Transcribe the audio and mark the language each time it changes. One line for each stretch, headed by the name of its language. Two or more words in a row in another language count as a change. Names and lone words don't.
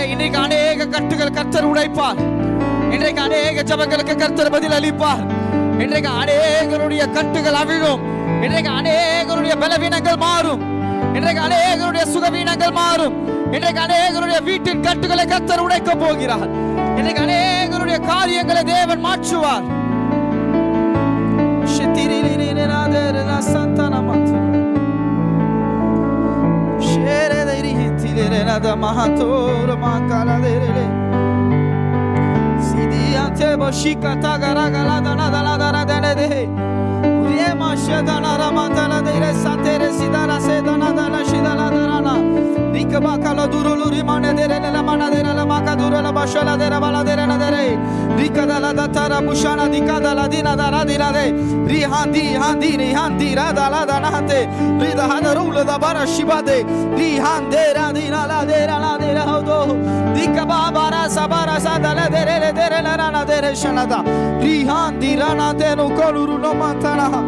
Tamil: இன்னைக்கு அநேக கட்டுகள் கர்த்தர் உடைப்பார். இன்றைக்கு அநேக ஜெபங்களுக்கு கர்த்தர் பதில் அளிப்பார். இன்றைக்கு அநேகருடைய கட்டுகள் அவிழும். இன்றைக்கு அநேகருடைய பலவீனங்கள் மாறும். இன்றைக்கு அநேகருடைய சுகவீனங்கள் மாறும். இன்றைக்கு அநேகருடைய வீட்டின் கட்டுகளை கர்த்தர் உடைக்க போகிறார். இன்றைக்கு அநேகருடைய காரியங்களை தேவன் மாற்றுவார். Shika tagara gala dana dana dana dana de Riema shedana ramatala de resatere sidara sedana dana shidala dana Nikaba kala durulu rimane de la mana de la makadura la bashala de la bala de la de Rikadala datara bushana dikadala dina dana dina de Rihandi handi ni handi radala dana hante Rida hadarula da bara shibade Rihande radina la de la de la hodo Dikaba bara sabara sadala de la rana de shanada Rihandi rana de no koluru no mantana